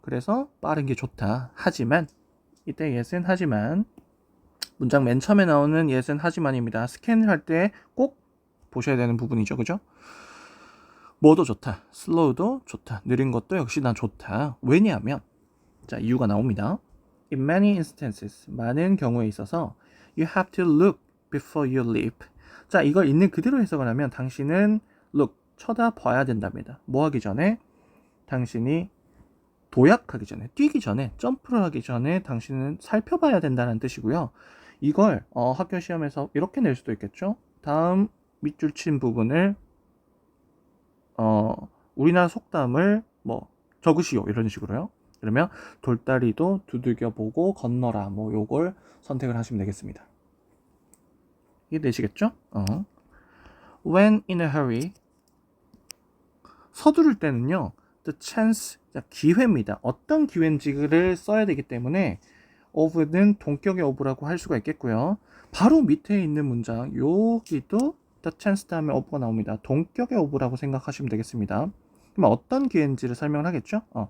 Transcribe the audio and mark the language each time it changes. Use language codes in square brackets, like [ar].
[ko] 그래서 빠른 게 좋다. 하지만 이때 yes은 하지만 문장 맨 처음에 나오는 yes은 하지만입니다. 스캔을 할 때 꼭 보셔야 되는 부분이죠. 그죠? 뭐도 좋다. slow도 좋다. 느린 것도 역시나 좋다. 왜냐하면 자, 이유가 나옵니다. [en] In many instances, [ko] 많은 경우에 있어서 [en] you have to look before you leap. [ko] 자, 이걸 있는 그대로 해석을 하면 당신은 look, 쳐다봐야 된답니다. 뭐 하기 전에? 당신이 도약하기 전에, 뛰기 전에, 점프를 하기 전에 당신은 살펴봐야 된다는 뜻이고요. 이걸 학교 시험에서 이렇게 낼 수도 있겠죠. 다음 밑줄 친 부분을 우리나라 속담을 뭐 적으시오 이런 식으로요. 그러면 돌다리도 두들겨보고 건너라 뭐 요걸 선택을 하시면 되겠습니다. 이게 되시겠죠? [en] When in a hurry [ko] 서두를 때는요. [en] The chance [ko] 기회입니다. 어떤 기회인지를 써야 되기 때문에 of는 동격의 of라고 할 수가 있겠고요. 바로 밑에 있는 문장 여기도 the chance 다음에 of가 나옵니다. 동격의 of라고 생각하시면 되겠습니다. 그럼 어떤 기회인지를 설명을 하겠죠?